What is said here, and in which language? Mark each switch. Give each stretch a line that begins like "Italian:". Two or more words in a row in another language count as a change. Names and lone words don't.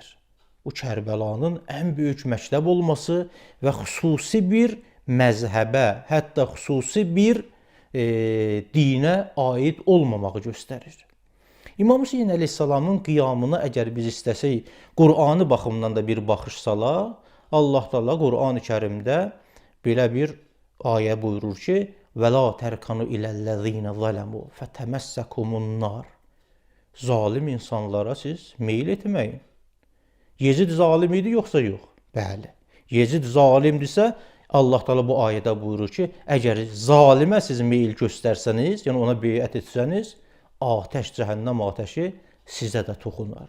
Azerbaijani: Bu Kərbəlanın ən böyük məktəb olması və xüsusi bir məzhəbə, hətta xüsusi bir dinə aid olmamağı göstərir. İmam Hüseyn əleyhissalamın qiyamına əgər biz istəsək, Qur'anı baxımından da bir baxış salaq, Allah Teala Qur'an-ı Kərimdə belə bir ayə buyurur ki,
Arabic: وَلَا تَرْكَنُوا إِلَى الَّذِينَ ظَلَمُوا فَتَمَسَّكُمُ النَّارِ
Azerbaijani: Zalim insanlara siz meyil etməyin. Yezid zalim idi yoxsa yox? Bəli. Yezid zalimdirsə, Allah Teala bu ayədə buyurur ki, əgər zalimə siz meyil göstərsəniz, yəni ona beyət etsəniz, atəş, cəhənnəm atəşi sizə də toxunar.